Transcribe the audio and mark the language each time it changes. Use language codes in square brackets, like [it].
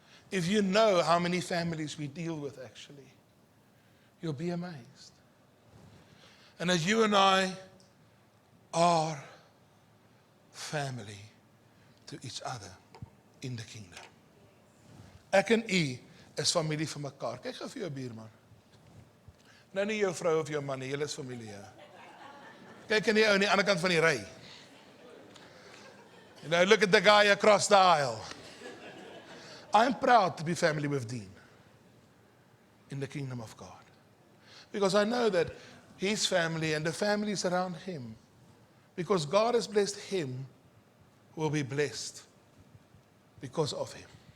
[en] If you know how many families we deal with, actually, you'll be amazed. And as you and I are family to each other in the kingdom. [af] Ek en u is familie vir mekaar. Kyk gou vir jou buurman. Nou nie jou vrou of jou man nie, julle is familie. Ja. Kyk in die ou aan die ander kant van die ry. [en] Look at the guy across the aisle. I'm proud to be family with Dean in the kingdom of God. Because I know that his family and the families around him, because God has blessed him, will be blessed because of him.